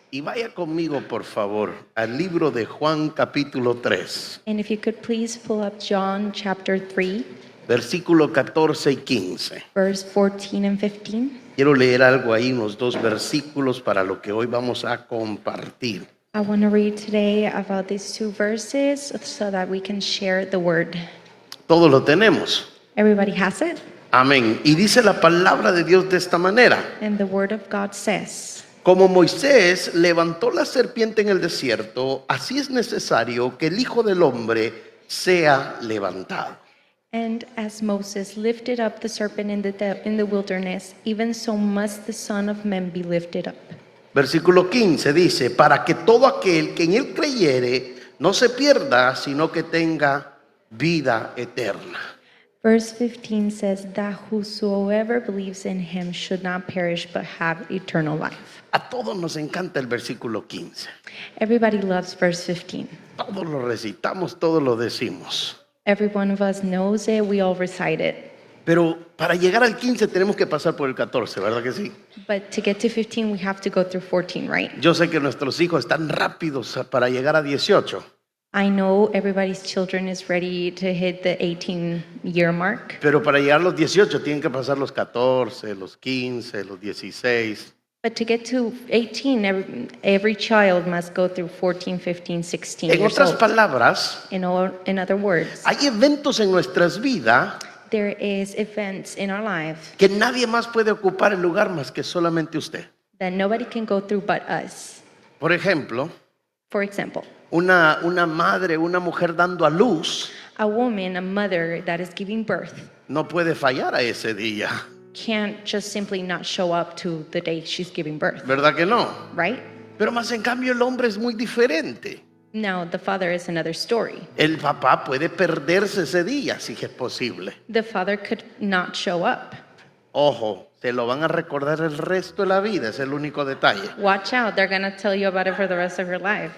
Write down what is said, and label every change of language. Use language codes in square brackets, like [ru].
[es] Y vaya conmigo, por favor, al libro de Juan capítulo 3, [en] And if you could please pull up John chapter 3, [es] versículo 14 y 15. [en] verse 14 and 15. [es] Quiero leer algo ahí, unos dos versículos para lo que hoy vamos a compartir. [en] I want to read today about these two verses so that we can share the word. [es] Todos lo tenemos. [en] Everybody has it? [es] Amén. Y dice la palabra de Dios de esta manera. [en] And the word of God says, [es] Como Moisés levantó la serpiente en el desierto, así es necesario que el Hijo del Hombre sea levantado. [en] and as Moses lifted up the serpent in the wilderness, even so must the Son of Man be lifted up. [es] Versículo 15 dice, para que todo aquel que en él creyere no se pierda, sino que tenga vida eterna. [en] Verse 15 says that whosoever believes in him should not perish but have eternal life. [es] A todos nos encanta el versículo 15. [en] Everybody loves verse 15. [es] Todos lo recitamos, todos lo decimos. [en] Every one of us knows it, we all recite it. [es] Pero para llegar al 15 tenemos que pasar por el 14, ¿verdad que sí? [en] But to get to 15, we have to go through 14, right? [es] Yo sé que nuestros hijos están rápidos para llegar a 18. [en] I know everybody's children is ready to hit the 18-year mark. [es] Pero para llegar a los 18 tienen que pasar los 14, los 15, los 16. [en] But to get to 18, every child must go through 14, 15, 16 [es] En [en] years [es] otras [en] old. [es] palabras, [en] In other words, [es] hay eventos en nuestras vidas [en] there is events in our life [es] que nadie más puede ocupar el lugar más que solamente usted. [en] that nobody can go through but us. [es] Por ejemplo, [en] For example, [es] una madre, una mujer dando a luz, [en] a woman, a mother that is giving birth, [es] no puede fallar a ese día, [en] can't just simply not show up to the day she's giving birth, [es] ¿verdad que no? [en] right? [es] Pero más en cambio el hombre es muy diferente. [en] Now, the father is another story. [es] El papá puede perderse ese día si es posible. [en] The father could not show up. [es] Ojo, se lo van a recordar el resto de la vida, es el único detalle. [en] Watch out, they're going to tell you about it for the rest of your life,